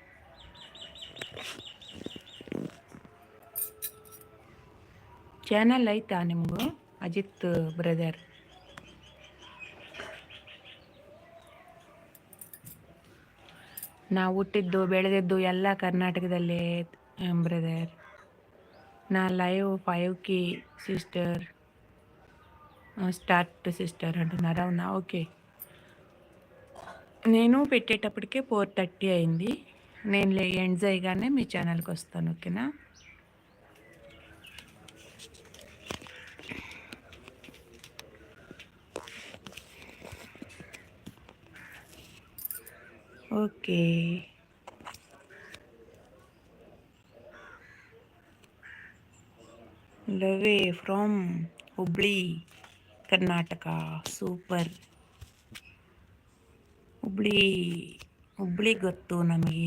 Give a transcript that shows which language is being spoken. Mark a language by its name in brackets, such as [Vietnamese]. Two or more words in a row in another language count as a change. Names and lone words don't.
[Kannada] ಚಾನಲ್ ಐತಾ ನಿಮಗೂ ಅಜಿತ್ ಬ್ರದರ್? ನಾವು ಹುಟ್ಟಿದ್ದು ಬೆಳೆದಿದ್ದು ಎಲ್ಲ ಕರ್ನಾಟಕದಲ್ಲೇ ಬ್ರದರ್. [Telugu] నా లైవ్ 5కి సిస్టర్ స్టార్ట్ సిస్టర్ అంటున్నారు. అవునా, ఓకే. నేను పెట్టేటప్పటికే 4:30 అయింది. నేను ఎండ్ చేయగానే మీ ఛానల్కి వస్తాను, ఓకేనా? ఓకే. [English] love from [Kannada] ಹುಬ್ಳಿ ಕರ್ನಾಟಕ. ಸೂಪರ್. ಹುಬ್ಳಿ ಹುಬ್ಳಿ ಗೊತ್ತು ನಮಗೆ.